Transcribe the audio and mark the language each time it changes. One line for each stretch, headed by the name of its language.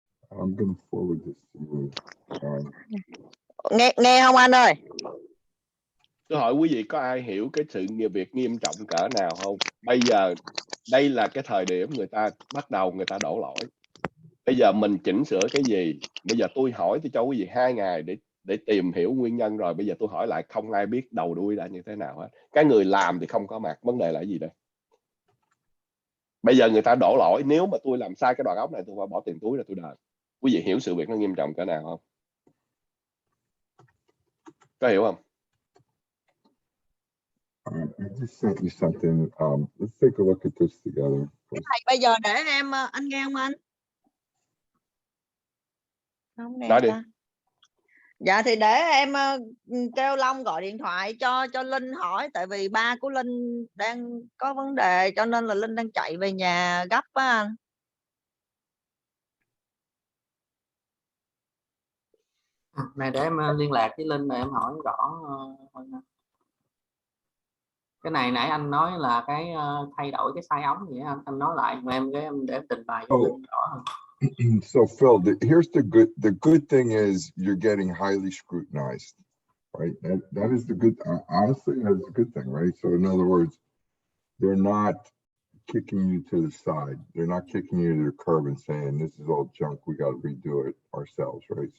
English: I'm gonna forward this to you.
Vietnamese: Nghe không anh ơi? Tôi hỏi quý vị có ai hiểu cái sự việc nghiêm trọng cỡ nào không? Bây giờ đây là cái thời điểm người ta bắt đầu người ta đổ lỗi. Bây giờ mình chỉnh sửa cái gì? Bây giờ tôi hỏi tôi cho quý vị 2 ngày để tìm hiểu nguyên nhân rồi. Bây giờ tôi hỏi lại không ai biết đầu đuôi là như thế nào hết. Cái người làm thì không có mặt. Vấn đề là cái gì đây? Bây giờ người ta đổ lỗi. Nếu mà tôi làm sai cái đoạn ống này tôi phải bỏ tiền túi ra tôi đền. Quý vị hiểu sự việc nó nghiêm trọng cỡ nào không? Có hiểu không?
English: I just sent you something. Let's take a look at this together.
Vietnamese: Cái này bây giờ để em anh nghe không anh? Không nghe ta. Dạ thì để em kêu Long gọi điện thoại cho Linh hỏi, tại vì ba của Linh đang có vấn đề cho nên là Linh đang chạy về nhà gấp á anh. Này để em liên lạc với Linh để em hỏi rõ hơn. Cái này nãy anh nói là cái thay đổi cái size ống vậy anh nói lại mà em để em trình bày cho Linh rõ hơn.
English: So Phil, here's the good thing is you're getting highly scrutinized, right? That is the good, honestly, that's a good thing, right? So in other words, they're not kicking you to the side. They're not kicking you to the curb and saying, this is all junk, we got to redo it ourselves, right?